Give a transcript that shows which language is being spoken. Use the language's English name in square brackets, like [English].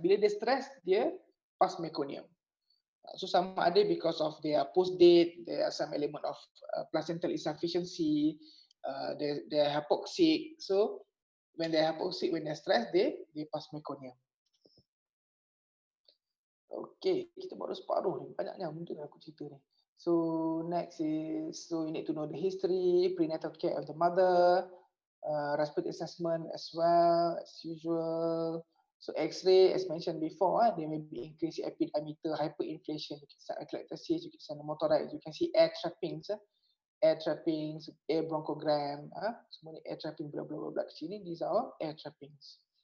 [Malay] Bila dia stress, dia pass meconium. [English] So some ada because of their post-date, there are some element of placental insufficiency, they are hypoxic. So when they are hypoxic, when they are stressed, they pass meconium. [Malay] Okay, kita baru separuh ni, banyaknya mungkin aku cerita ni. [English] So next is, so you need to know the history, prenatal care of the mother, respiratory assessment as well as usual. So X-ray, as mentioned before, there may be increased epidiameter, hyperinflation, you can see atelectasis, you can see pneumothorax, you can see air trappings, air bronchogram, [Malay] semua ni [English] air trapping, blah blah blah [Malay] kat sini, [English] these are all air trappings.